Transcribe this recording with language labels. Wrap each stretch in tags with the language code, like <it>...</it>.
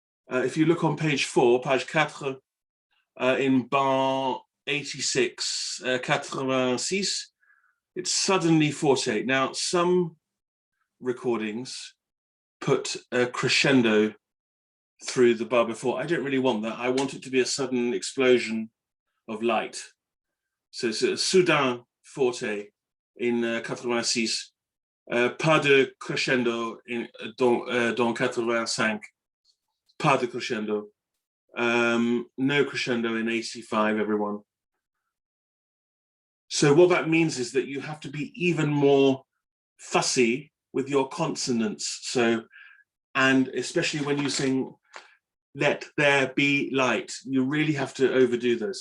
<en>If you look on page 4, page 4, in bar 86, 86, it's suddenly forte. Now, some recordings put a crescendo through the bar before. I don't really want that. I want it to be a sudden explosion of light. So it's a</en> <fr>soudain forte in 86, pas de crescendo dans 85, pas de crescendo.</fr> <en>No crescendo in 85, everyone. So what that means is that you have to be even more fussy with your consonants. So, and especially when you sing "Let there be light," you really have to overdo those.</en>